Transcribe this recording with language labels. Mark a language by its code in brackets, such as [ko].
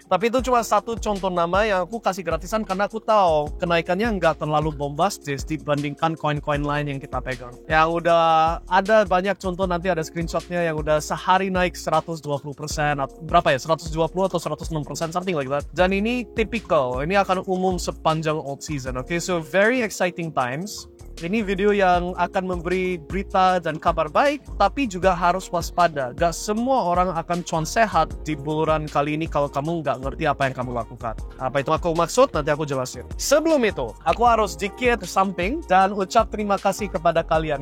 [id] Tapi itu cuma satu contoh nama yang aku kasih gratisan karena aku tahu kenaikannya nggak terlalu bombastis dibandingkan koin-koin lain yang kita pegang. Yang udah ada banyak contoh, nanti ada screenshotnya yang udah sehari naik 120%, berapa ya, 120 atau 106%, [en] something like that. [id] Dan ini typical, ini akan umum sepanjang old season. [en] Okay, so very exciting times. [id] Ini video yang akan memberi berita dan kabar baik, tapi juga harus waspada. Gak semua orang akan cuan sehat di buluran kali ini kalau kamu gak ngerti apa yang kamu lakukan. Apa itu aku maksud? Nanti aku jelasin. Sebelum itu, aku harus dikit samping dan ucap terima kasih kepada kalian.